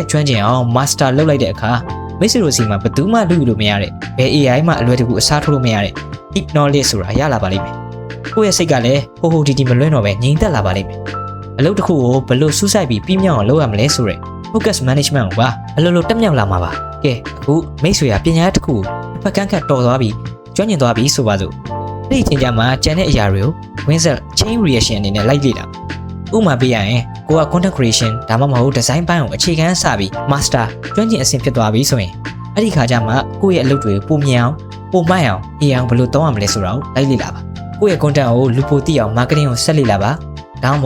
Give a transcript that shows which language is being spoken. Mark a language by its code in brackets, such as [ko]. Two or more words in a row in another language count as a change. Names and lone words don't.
[my] ကျွမ်းကျင်အောင် master လုပ်လိုက်တဲ့အခါမိတ်ဆွေတို့စီမှာဘယ်သူမှလူလို့မရတဲ့ဘယ် AI မှအလွယ်တကူအစားထိုးလို့မရတဲ့ [en] deep knowledge [my] ဆိုတာရလာပါလိမ့်မယ်။ကိုယ့်ရဲ့စိတ်ကလည်းဟိုတီမလွဲတော့ပဲငြိမ်သက်လာပါလိမ့်မယ်။အလုပ်တစ်ခုကိုဘယ်လိုစူးစိုက်ပြီးပြည့်မြောက်အောင်လုပ်ရမလဲဆိုတဲ့ [en] focus management [my] ကိုပါအလိုလိုတက်မြောက်လာမှာပါ။ကဲအခုမိတ်ဆွေကပညာတစ်ခုကိုတစ်ဖက်ကန်းကတော်သွားပြီးကျွမ်းကျင်သွားပြီးဆိုပါစို့။ဒီအချိန်ကျမှကျန်တဲ့အ ရာတွေကို [en] Winsor chain reaction [my] အနေနဲ့လိုက်လေ့လာ။ဥပမာပေးရရင်ကိုက [en] content creation [my] ဒါမှမဟုတ် design ပိုင်းကိုအခြေခံစပြီး master ကျွမ်းကျင်အဆင့်ဖြစ်သွားပြီဆိုရင်အဲ့ဒီခါကျမှကိုယ့်ရဲ့အလုပ်တွေပုံမြင်အောင်ပုံမိုက်အောင် AI ဘယ်လိုသုံးရမလဲဆိုတာကိုလိုက်လေ့လာပါကိုယ့်ရဲ့ content ကိုလူပိုသိအောင် marketing ကိုဆက်လေ့လာပါဒါမှမ